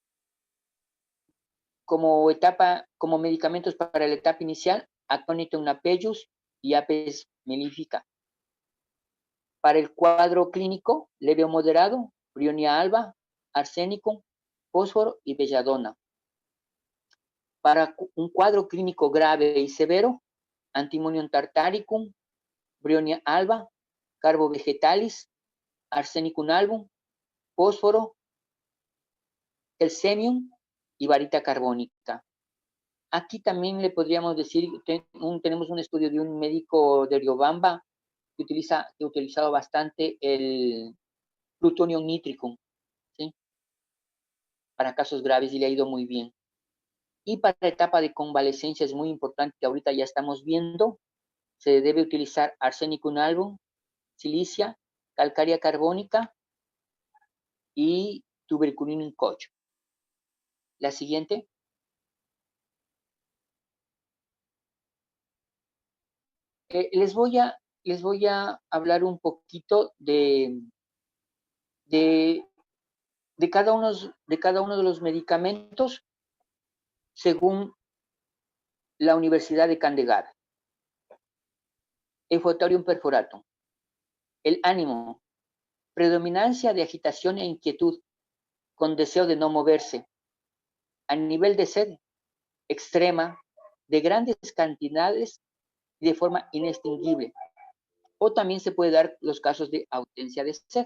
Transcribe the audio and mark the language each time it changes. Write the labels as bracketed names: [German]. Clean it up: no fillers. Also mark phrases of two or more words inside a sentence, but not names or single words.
[Spanish] Como medicamentos para la etapa inicial, Aconitum napellus y Apis mellifica. Para el cuadro clínico leve o moderado, Brionia alba, arsenicum, fósforo y belladona. Para un cuadro clínico grave y severo, Antimonium tartaricum, Brionia alba, Carbo vegetalis, Arsenicum album, fósforo, Calcemium y varita carbónica. Aquí también le podríamos decir, tenemos un estudio de un médico de Riobamba que ha utilizado bastante el plutonium nitricum, ¿sí? Para casos graves y le ha ido muy bien. Y para la etapa de convalecencia es muy importante, que ahorita ya estamos viendo, se debe utilizar Arsenicum album, silicia, calcárea carbónica y tuberculinum cocho. La siguiente. Les voy a hablar un poquito de cada uno de los medicamentos según la Universidad de Candegada. Eufotorium perforatum. El ánimo, predominancia de agitación e inquietud, con deseo de no moverse. A nivel de sed extrema, de grandes cantidades y de forma inextinguible. O también se puede dar los casos de ausencia de sed.